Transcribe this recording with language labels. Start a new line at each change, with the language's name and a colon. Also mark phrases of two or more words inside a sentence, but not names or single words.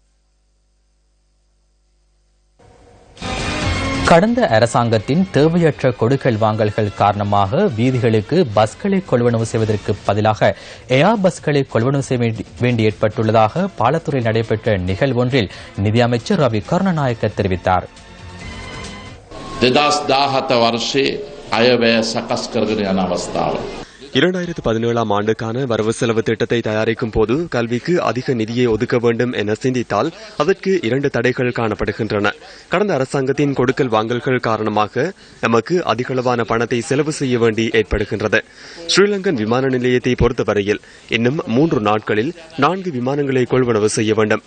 Tamil: கடந்த அரசாங்கத்தின் தேவையற்ற கொடுக்கல் வாங்கல்கள் காரணமாக வீதிகளுக்கு பஸ்களை கொள்வனவு செய்வதற்கு பதிலாக ஏர் பஸ்களை கொள்வனவு செய்ய வேண்டி ஏற்பட்டுள்ளதாக பாலத்துறையில் நடைபெற்ற நிகழ்வொன்றில் நிதியமைச்சர் ரவி கருணாநாயக்க தெரிவித்தார்.
Sinhala: 2017 வருஷே අයවැය සකස් කරගෙන යන අවස්ථාව
Tamil: 2017ஆம் ஆண்டுக்கான வரவு செலவு திட்டத்தை தயாரிக்கும் போது கல்விக்கு அதிக நிதியை ஒதுக்க வேண்டும் என சிந்தித்தால் அதற்கு 2 தடைகள் காணப்படுகின்றன. கடந்த அரசாங்கத்தின் கொடுக்கல் வாங்கல்கள் காரணமாக நமக்கு அதிகளவான பணத்தை செலவு செய்ய வேண்டி ஏற்படுகின்றது. ஸ்ரீலங்கன் விமான நிலையத்தை பொறுத்தவரையில் இன்னும் 3 நாட்களில் 4 விமானங்களை கொள்வனவு செய்ய வேண்டும்.